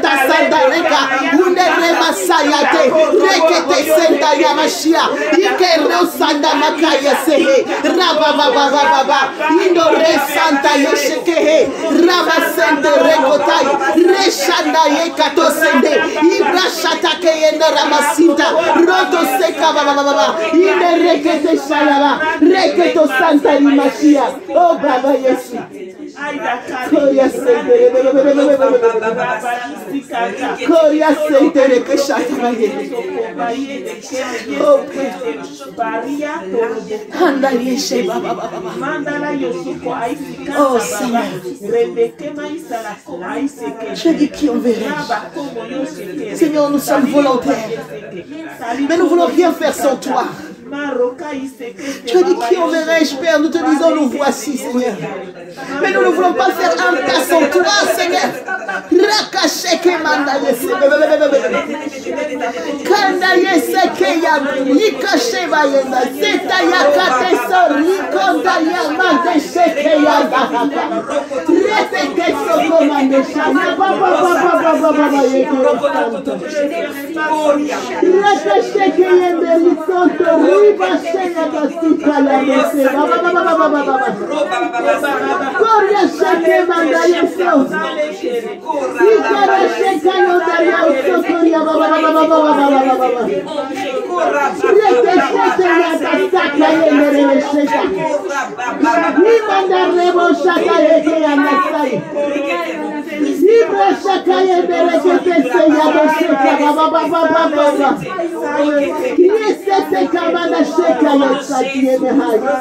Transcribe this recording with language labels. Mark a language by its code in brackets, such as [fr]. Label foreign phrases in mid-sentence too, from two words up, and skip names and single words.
[fr] tasandareka, Underema sayate, Rekete senda yamashia, Ikero sanda makaya sehe, Rabababababa, Indore santa yeshekehe, Ramasende rekotai, Reshanda yekato sende, Ibrashata keyenda ramasinta, Roto seka babababa, Inde rekete shayaba, Reketo santa yimashia, oh Baba Yesu. Koria sende, Koria sende rekeshata yende. Oh Anda yeshe babababa. Oh Seigneur, je dis qui enverrai-je? Seigneur, nous sommes volontaires, mais nous ne voulons rien faire sans toi. Tu as dit qui enverrai-je, Père? Nous te disons, nous voici, Seigneur. Mais nous ne voulons pas faire un pas sans toi, Seigneur. Rakasheke manda yese. Kanda yese keya. Yikashe bayenda. Seta yakate so. Rikonda yamande sheke yanda. Repete soko mande shana. Baba yeke. Rakasheke yende lisonto. Riba sheya kasika la yese. Baba. Koria sheke manda yeso. Ikara sheka yonda yeso. Koria baba. Reke sheke yanda saka yende sheka. Nimanda rebo shaka yeke yanda sai. Ibra shaka yende reke se yanda sheka baba. Yese kamanda sheka yanda yende hai.